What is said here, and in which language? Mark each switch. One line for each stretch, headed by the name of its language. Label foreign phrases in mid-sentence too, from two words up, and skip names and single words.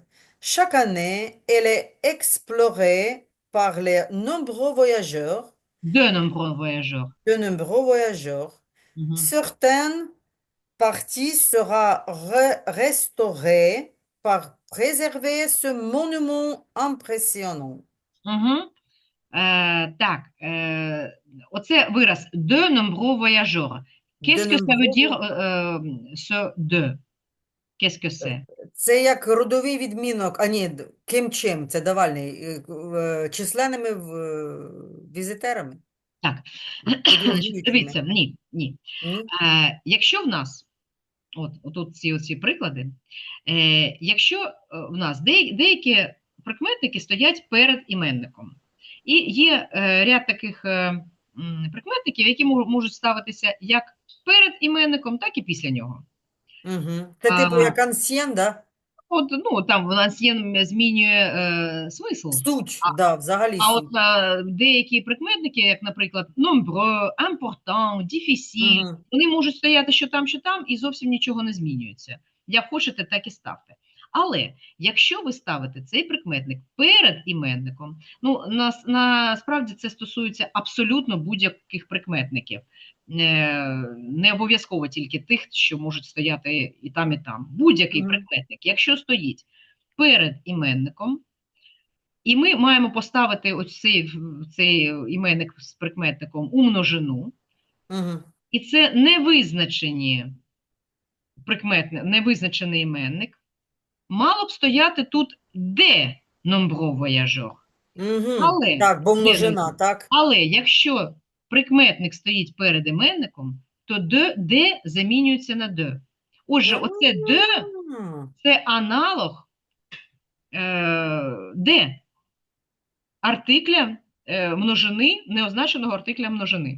French: Chaque année, elle est explorée par De nombreux voyageurs. de nombreux voyageurs. Mhm. Certaines partie sera restaurée pour préserver ce monument impressionnant.
Ukrainian: Угу. Так, оце вираз
French: de nombreux voyageurs. De Qu'est-ce que ça veut nombreux... dire ce de? Qu'est-ce que c'est?
Ukrainian: Це як родовий відмінок, а ні, ким чим, це давальний, численними візитерами, Так, подорожуючими. дивіться, ні, ні. Ні? Якщо в нас, от ці оці приклади, якщо в нас деякі прикметники стоять перед іменником, і є ряд таких прикметників, які можуть ставитися як перед іменником, так і після нього. Угу. Це типу як ансьєн, да? От, ну, там у нас є, змінює смисл. Суть, да, взагалі А от суть. деякі прикметники, як, наприклад,
French: nombreux, important, difficile, Угу,
Ukrainian: вони можуть стояти що там, і зовсім нічого не змінюється. Як хочете, так і ставте. Але якщо ви ставите цей прикметник перед іменником, ну насправді це стосується абсолютно будь-яких прикметників, не обов'язково тільки тих, що можуть стояти і там, і там. Будь-який угу, прикметник, якщо стоїть перед іменником, і ми маємо поставити ось цей іменник з прикметником у множину, угу, і це невизначені невизначений іменник, мало б стояти тут де
French: nombreux voyageurs. угу.
Ukrainian: Але, Так, бо де множина, номер? так? Але якщо прикметник стоїть перед іменником, то де замінюється на де. Отже, оце де це аналог де артикля множини, неозначеного артикля множини.